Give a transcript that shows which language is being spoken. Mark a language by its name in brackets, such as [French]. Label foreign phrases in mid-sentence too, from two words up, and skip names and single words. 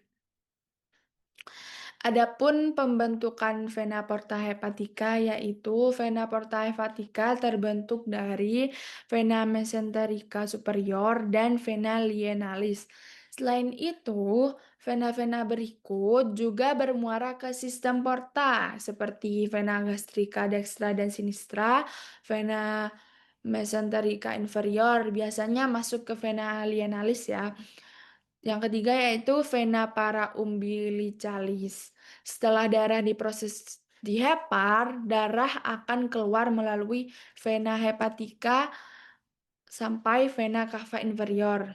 [Indonesian] Adapun pembentukan [Latin] vena porta hepatica [Indonesian] yaitu [Latin] vena porta hepatica [Indonesian] terbentuk dari [Latin] vena mesenterica superior [Indonesian] dan [Latin] vena lienalis. [Indonesian] Selain itu, vena-vena berikut juga bermuara ke sistem porta seperti [Latin] vena gastrica dextra [Indonesian] dan sinistra, [Latin] vena mesenterica inferior [Indonesian] biasanya masuk ke [Latin] vena lienalis [Indonesian] ya. Yang ketiga yaitu [Latin] vena para umbilicalis. [Indonesian] Setelah darah diproses di hepar, darah akan keluar melalui [Latin] vena hepatica [Indonesian] sampai [Latin] vena cava inferior.